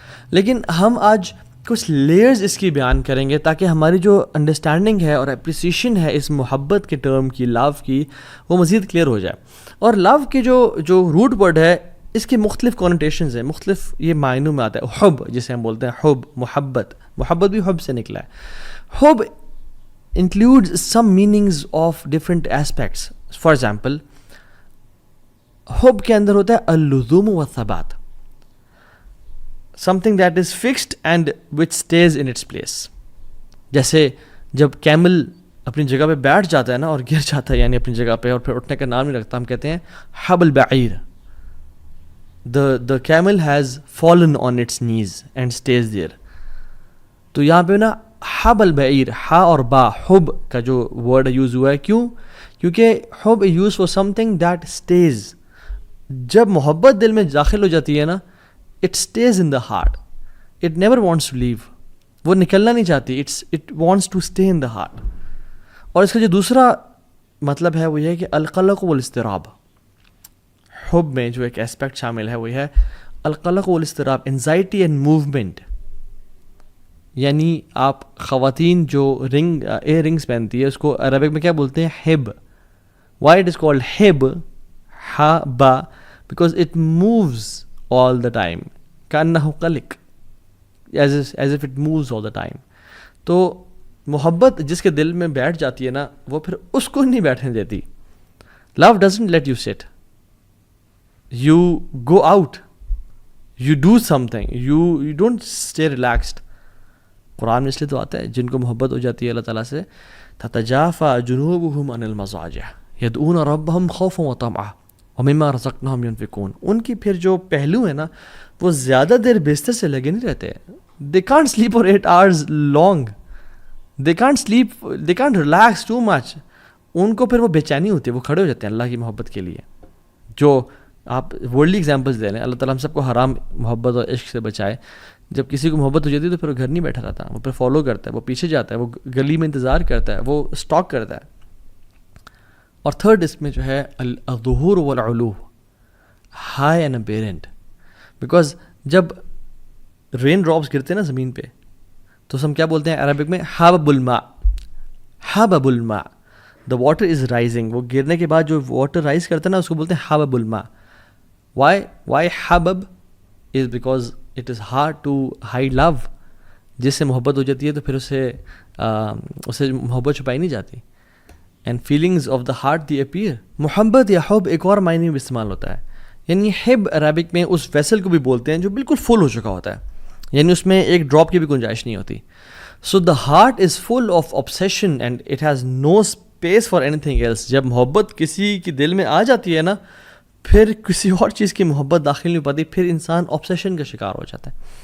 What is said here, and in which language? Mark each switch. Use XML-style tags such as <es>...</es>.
<ur>لیکن ہم آج کچھ لیئرز اس کی بیان کریں گے تاکہ ہماری جو انڈرسٹینڈنگ ہے اور اپریسیشن ہے اس محبت کے ٹرم کی, لو کی, وہ مزید کلیئر ہو جائے. اور لو کے جو روٹ ورڈ ہے, اس کے مختلف کونوٹیشنز ہیں, مختلف یہ معنوں میں آتا ہے. حب جسے ہم بولتے ہیں, حب, محبت, محبت بھی حب سے نکلا ہے.</ur> <en>حب includes some meanings of different aspects. For example,</en> <ur>حب کے اندر ہوتا ہے</ur> <ar>اللزوم والثبات,</ar> <en>something that is fixed and which stays in its place.</en> <ur>جیسے جب کیمل اپنی جگہ پہ بیٹھ جاتا ہے نا اور گر جاتا ہے, یعنی اپنی جگہ پہ, اور پھر اٹھنے کا نام نہیں رکھتا, ہم کہتے ہیں</ur> <ar>حب البعیر.</ar> <en>the camel has fallen on its knees and stays there.</en> <ur>تو یہاں پہ نا حب البعیر, ہا اور با, حب کا جو ورڈ یوز ہوا ہے, کیوں؟ کیونکہ حب use for</ur> <en>something that stays.</en> <ur>جب محبت دل میں داخل ہو جاتی ہے نا,</ur> <en>it stays in the heart, it never wants to leave.</en> <ur>وہ نکلنا نہیں چاہتی,</ur> <en>It wants to stay in the heart.</en> <ur>اور اس کا جو دوسرا مطلب ہے وہ یہ ہے کہ</ur> <ar>القلق والاضطراب,</ar> <ur>حب میں جو ایک اسپیکٹ شامل ہے وہ ہے القلق والاضطراب,</ur> <en>Anxiety and movement.</en> <ur>یعنی آپ خواتین جو ایئر رنگس پہنتی ہے اس کو عربک میں کیا بولتے ہیں؟ Hub.</ur> <en>why it is called ہب, ہا با, because it moves all the time,</en> <ar>کانہ قلق,</ar> <en>As if it moves all the time.</en> <ur>تو محبت جس کے دل میں بیٹھ جاتی ہے نا, وہ پھر اس کو نہیں بیٹھنے دیتی.</ur> <en>Love doesn't let you sit, you go out, you do something, you don't stay relaxed.</en> <ur>قرآن میں اس لیے تو آتا ہے جن کو محبت ہو جاتی ہے اللہ تعالیٰ سے,</ur> <ar>تتجافى جنوبهم عن المضاجع يدعون ربهم خوفا وطمعا ومما رزقناهم ينفقون.</ar> <ur>ان کی پھر جو پہلو ہے نا وہ زیادہ دیر بستر سے لگے نہیں رہتے.</ur> <en>they can't sleep for 8 hours long, they can't sleep, they can't relax too much.</en> <ur>ان کو پھر وہ بے چینی ہوتی ہے, وہ کھڑے ہو جاتے ہیں اللہ کی محبت کے لیے. جو آپ ورلڈلی ایگزامپلس دے لیں, اللہ تعالیٰ ہم سب کو حرام محبت اور عشق سے بچائے. جب کسی کو محبت ہو جاتی ہے تو پھر وہ گھر نہیں بیٹھا رہتا, وہ پھر فالو کرتا ہے, وہ پیچھے جاتا ہے, وہ گلی میں انتظار کرتا ہے, وہ اسٹاک کرتا ہے. اور تھرڈ اس میں جو ہے</ur> <ar>الظہور والعلو,</ar> <en>High and apparent.</en> <ur>بیکاز جب رین ڈراپس گرتے ہیں نا زمین پہ تو ہم کیا بولتے ہیں عربک میں؟</ur> <ar>حبب الماء, حبب الماء,</ar> <en>The water is rising.</en> <ur>وہ گرنے کے بعد جو واٹر رائز کرتا ہے نا اس کو بولتے ہیں</ur> <ar>حبب الماء.</ar> <en>Why حبب is because it is hard to hide love.</en> <ur>جس سے محبت ہو جاتی ہے تو پھر اسے محبت چھپائی نہیں جاتی.</ur> <en>And feelings of the heart they appear.</en> <ur>محبت یا حب ایک اور معنی میں استعمال ہوتا ہے. یعنی حب عربک میں اس ویسل کو بھی بولتے ہیں جو بالکل فل ہو چکا ہوتا ہے, یعنی اس میں ایک ڈراپ کی بھی گنجائش نہیں ہوتی.</ur> <en>So the heart is full of obsession and it has no space for anything else.</en> <ur>جب محبت کسی کے دل میں آ جاتی ہے نا پھر کسی اور چیز کی محبت داخل نہیں ہو پاتی, پھر انسان obsession کا شکار ہو جاتا ہے.</ur>